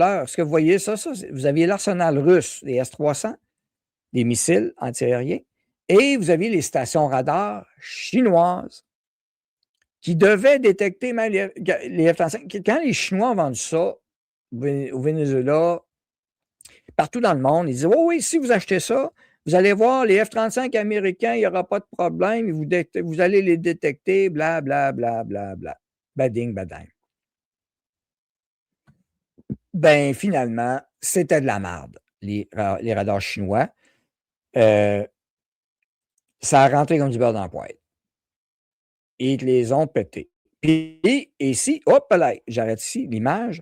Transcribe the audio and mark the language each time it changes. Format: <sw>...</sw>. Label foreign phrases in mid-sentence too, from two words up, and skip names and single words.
<fr>Ce que vous voyez, ça vous aviez l'arsenal russe, les S-300, des missiles antiaériens, et vous aviez les stations radars chinoises qui devaient détecter même les F-35. Quand les Chinois ont vendu ça au Venezuela, partout dans le monde, ils disaient, oh oui, si vous achetez ça, vous allez voir, les F-35 américains, il n'y aura pas de problème, vous allez les détecter, bla, bla, bla, bla, bla. Bading, badang. Ben, finalement, c'était de la merde, les radars chinois. Ça a rentré comme du beurre dans la poêle. Ils les ont pétés. Puis, ici, hop là, j'arrête ici, l'image.</fr>